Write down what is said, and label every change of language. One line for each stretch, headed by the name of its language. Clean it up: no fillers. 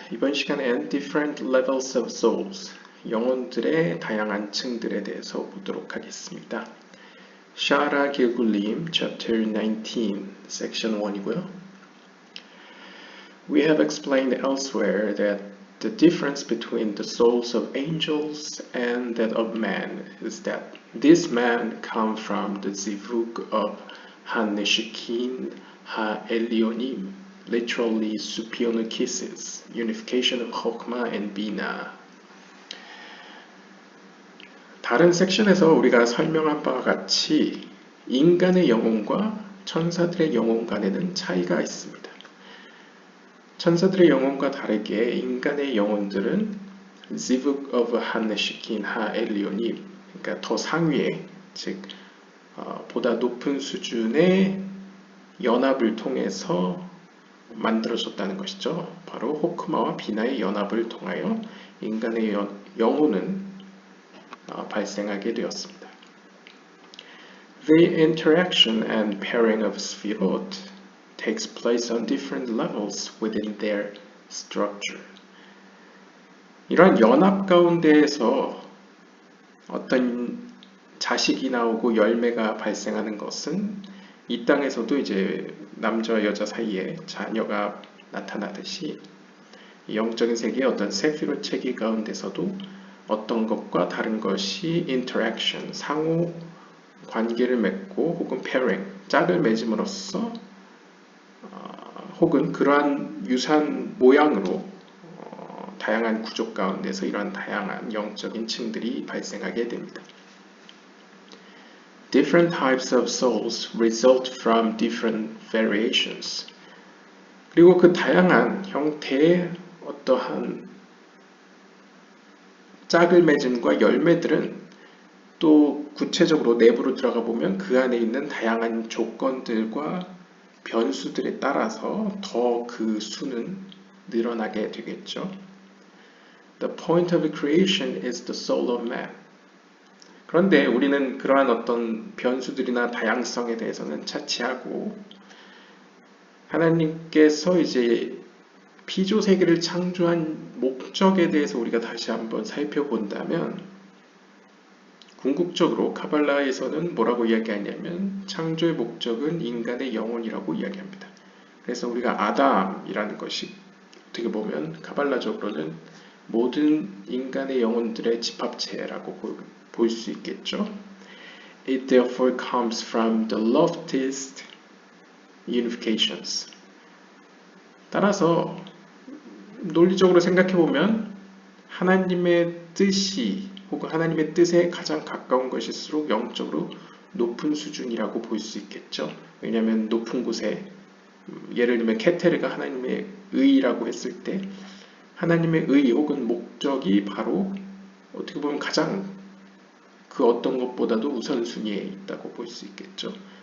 Korean: 이번 시간엔
English: Different Levels of Souls,
Korean: 영혼들의 다양한 층들에 대해서 보도록 하겠습니다. 샤라 길굴림, Chapter 19, Section 1이고요.
English: We have explained elsewhere that the difference between the souls of angels and that of man is that these men come from the zivug of HaNeshikin HaElyonim, literally superior kisses, unification of Chokmah and Bina.
Korean: 다른 섹션에서 우리가 설명한 바와 같이 인간의 영혼과 천사들의 영혼 간에는 차이가 있습니다. 천사들의 영혼과 다르게 인간의 영혼들은 Zivug of HaNeshikin HaElyonim, 그러니까 더 상위에, 즉 보다 높은 수준의 연합을 통해서 만들어졌다는 것이죠. 바로 호크마와 비나의 연합을 통하여 인간의 영혼은 발생하게 되었습니다.
English: The interaction and pairing of Sfirot takes place on different levels within their structure.
Korean: 이러한 연합 가운데에서 어떤 자식이 나오고 열매가 발생하는 것은 이 땅에서도 이제 남자와 여자 사이에 자녀가 나타나듯이 영적인 세계의 어떤 세피롯 체계 가운데서도 어떤 것과 다른 것이 interaction, 상호 관계를 맺고 혹은 pairing, 짝을 맺음으로써 혹은 그러한 유사한 모양으로 다양한 구조 가운데서 이러한 다양한 영적인 층들이 발생하게 됩니다.
English: Different types of souls result from different variations.
Korean: 그리고 그 다양한 형태의 어떠한 짝을 맺음과 열매들은 또 구체적으로 내부로 들어가 보면 그 안에 있는 다양한 조건들과 변수들에 따라서 더 그 수는 늘어나게 되겠죠.
English: The point of creation is the soul of man.
Korean: 그런데 우리는 그러한 어떤 변수들이나 다양성에 대해서는 차치하고 하나님께서 이제 피조 세계를 창조한 목적에 대해서 우리가 다시 한번 살펴본다면 궁극적으로 카발라에서는 뭐라고 이야기하냐면 창조의 목적은 인간의 영혼이라고 이야기합니다. 그래서 우리가 아담이라는 것이 어떻게 보면 카발라적으로는 모든 인간의 영혼들의 집합체라고 볼 수 있겠죠.
English: It therefore comes from the loftiest unifications.
Korean: 따라서 논리적으로 생각해 보면 하나님의 뜻이 혹은 하나님의 뜻에 가장 가까운 것일수록 영적으로 높은 수준이라고 볼 수 있겠죠. 왜냐하면 높은 곳에 예를 들면 케테르가 하나님의 의라고 했을 때 하나님의 의 혹은 목적이 바로 어떻게 보면 가장 그 어떤 것보다도 우선순위에 있다고 볼 수 있겠죠.